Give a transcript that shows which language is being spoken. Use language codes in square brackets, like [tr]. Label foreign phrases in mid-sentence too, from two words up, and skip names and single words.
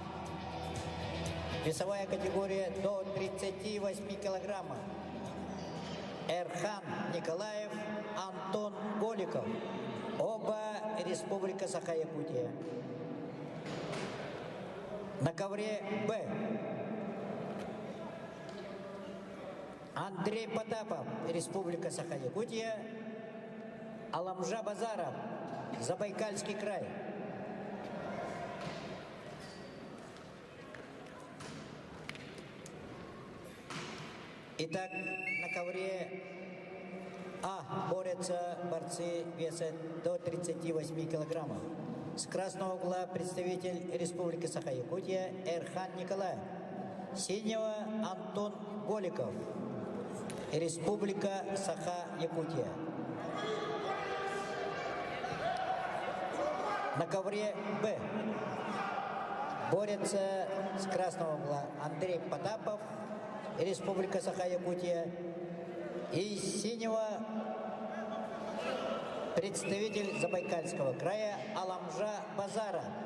[ru] Весовая категория до 38 килограммов. Эрхан Николаев, Антон Голиков. Оба Республика Саха-Якутия. На ковре Б. Андрей Потапов, Республика Саха-Якутия. Аламжа Базаров, Забайкальский край. Итак, на ковре А борются борцы веса до 38 килограммов. С красного угла представитель Республики Саха-Якутия Эрхан Николаев. С синего Антон Голиков, Республика Саха-Якутия. На ковре Б борется с красного угла Андрей Потапов, Республика Саха-Якутия, и с синего представитель Забайкальского края Аламжа Базара.